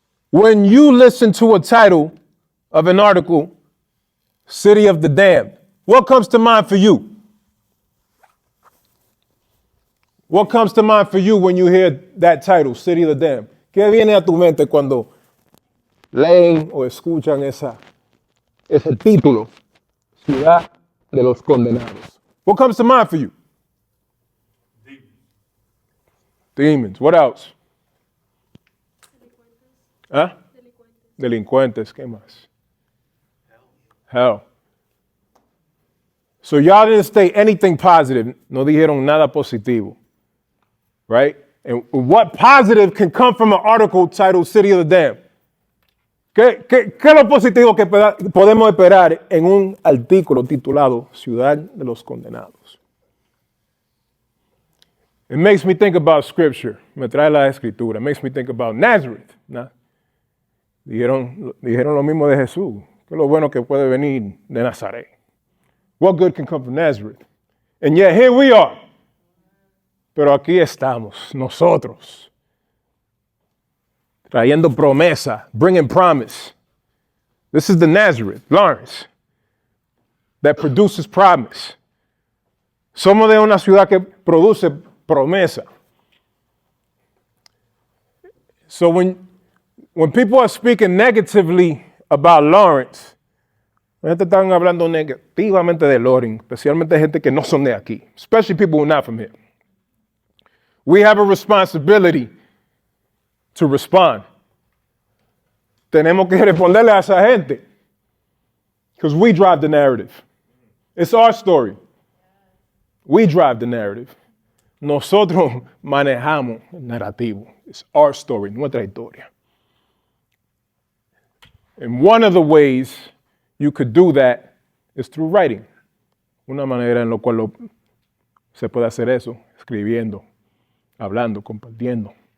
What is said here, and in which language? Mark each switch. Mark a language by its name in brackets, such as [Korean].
[English] When you listen to a title of an article, City of the Damned, what comes to mind for you? What comes to mind for you when you hear that title, City of the Damned? [Spanish] ¿Qué viene a tu mente cuando leen o escuchan ese título, Ciudad de los Condenados? [English] What comes to mind for you? Demons. What else? [Spanish] ¿Ah? Delincuentes. ¿Qué más? Hell. [English] So y'all didn't state anything positive. [Spanish] No dijeron nada positivo. [English] Right? And what positive can come from an article titled City of the Damned? [Spanish] ¿Qué es lo positivo que podemos esperar en un artículo titulado Ciudad de los Condenados? [English] It makes me think about scripture. [Spanish] Me trae la escritura. [English] It makes me think about Nazareth. [Spanish] ¿No? Dijeron lo mismo de Jesús. ¿Qué es lo bueno que puede venir de Nazaret? [English] What good can come from Nazareth? And yet here we are. [Spanish] Pero aquí estamos, nosotros. Trayendo promesa, [English] bringing promise. This is the Nazareth, Lawrence, that produces promise. [Spanish] Somos de una ciudad que produce promesa. [English] So when people are speaking negatively about Lawrence, [Spanish] la gente están hablando negativamente de Lawrence, especialmente gente que no son de aquí, [English] especially people who are not from here. We have a responsibility to respond. [Spanish] Tenemos que responderle a esa gente. [English] Because we drive the narrative. It's our story. We drive the narrative. [Spanish] Nosotros manejamos el narrativo. [English] It's our story, [Spanish] nuestra historia. [English] And one of the ways you could do that is through writing. [Spanish] Una manera en la cual se puede hacer eso, escribiendo, hablando, compartiendo.